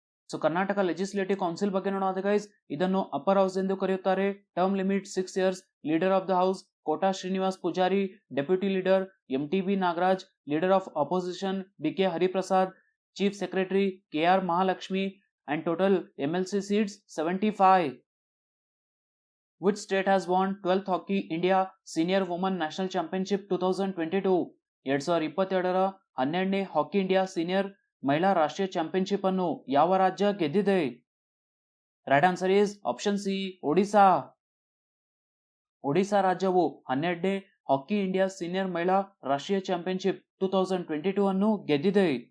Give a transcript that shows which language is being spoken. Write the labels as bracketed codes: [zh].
[kn] So Karnataka legislative council ಬಗ್ಗೆ ನೋಡೋದು guys, ಇದನ್ನು ಅಪ್ಪರ್ ಹೌಸ್ ಎಂದು ಕರೆಯುತ್ತಾರೆ. [en] Term limit 6 years. Leader of the house Kota Srinivas Poojary, deputy leader MTB Nagaraj, leader of opposition BK Hariprasad, chief secretary KR Mahalakshmi, and total MLC seats 75. Which state has won 12th Hockey India Senior Women National Championship 2022? [kn] 2022ರ 12ನೇ hockey India senior ಮಹಿಳಾ ರಾಷ್ಟ್ರೀಯ championship ಅನ್ನು ಯಾವ ರಾಜ್ಯ ಗೆದ್ದಿದೆ? [en] right answer is option C, [kn] Odisha. Odisha ರಾಜ್ಯವು 12ನೇ hockey India senior ಮಹಿಳಾ ರಾಷ್ಟ್ರೀಯ championship 2022 ಅನ್ನು ಗೆದ್ದಿದೆ.